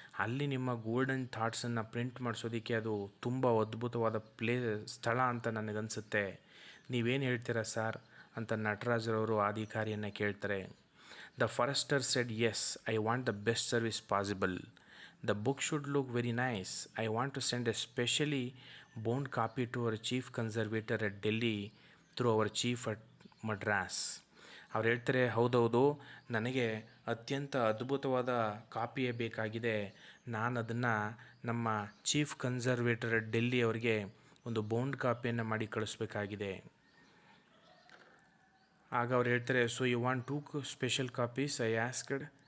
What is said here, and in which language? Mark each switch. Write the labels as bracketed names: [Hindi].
[Kannada] ಅಲ್ಲಿ ನಿಮ್ಮ golden ಥಾಟ್ಸನ್ನು print ಮಾಡಿಸೋದಕ್ಕೆ ಅದು ತುಂಬ ಅದ್ಭುತವಾದ ಸ್ಥಳ ಅಂತ ನನಗನ್ಸುತ್ತೆ. ನೀವೇನು ಹೇಳ್ತೀರಾ ಸರ್ ಅಂತ ನಟರಾಜರವರು ಅಧಿಕಾರಿಯನ್ನು ಕೇಳ್ತಾರೆ. [English] The forester said, yes, I want the best service possible. The book should look very nice. I want to send a specially bound copy to our chief conservator at Delhi through our chief at Madras. [Kannada] ಅವ್ರು ಹೇಳ್ತಾರೆ, ಹೌದೌದು, ನನಗೆ ಅತ್ಯಂತ ಅದ್ಭುತವಾದ ಕಾಪಿಯೇ ಬೇಕಾಗಿದೆ. ನಾನು ಅದನ್ನು ನಮ್ಮ [English] chief conservator at Delhi [Kannada] ಅವರಿಗೆ ಒಂದು ಬೌಂಡ್ ಕಾಪಿಯನ್ನು ಮಾಡಿ ಕಳಿಸ್ಬೇಕಾಗಿದೆ. ಆಗ ಅವ್ರು ಹೇಳ್ತಾರೆ, [English] So you want 2 special copies? I asked.